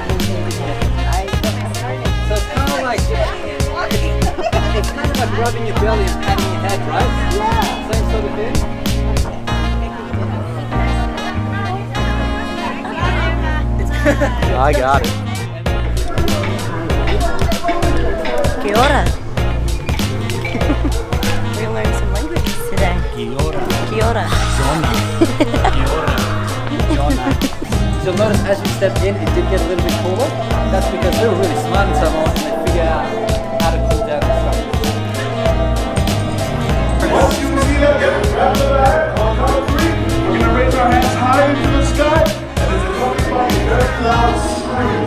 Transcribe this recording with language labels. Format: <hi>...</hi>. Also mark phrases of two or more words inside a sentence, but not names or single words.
<en>So it's kind of like it's kind of like rubbing your belly and patting your head, right? Yeah. Same sort of thing. I got it.</en> <mi>Kia ora.</mi> <en>We're gonna learn some languages today.</en> <mi>Kia ora. Kia ora. Jonah. Kia ora.</mi> <en>Jonah. You'll notice as we stepped in, it did get a little bit cooler. That's because we were really smart in Samoa and they figured out how to cool down the structure. Once you see that, grab the bag on count of 3. We're gonna raise our hands high into the sky, and there's a very loud scream.</en>